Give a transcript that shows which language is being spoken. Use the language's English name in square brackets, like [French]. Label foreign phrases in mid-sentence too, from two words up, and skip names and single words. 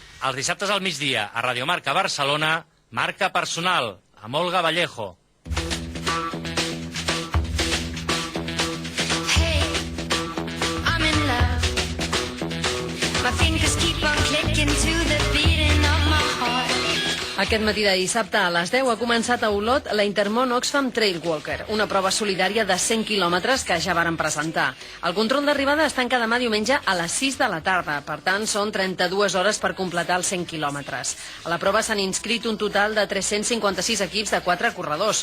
[Catalan] Els dissabtes al migdia, a Radio Marca Barcelona, Marca Personal, amb Olga Vallejo. [English] Hey, I'm in love. My fingers keep on clicking to the beating of my heart. [Catalan] Aquest matí de dissabte a les 10 ha començat a Olot la Intermón Oxfam Trail Walker, una prova solidària de 100 quilòmetres que ja varen presentar. El control d'arribada es tanca demà diumenge a les 6 de la tarda, per tant són 32 hores per completar els 100 quilòmetres. A la prova s'han inscrit un total de 356 equips de 4 corredors.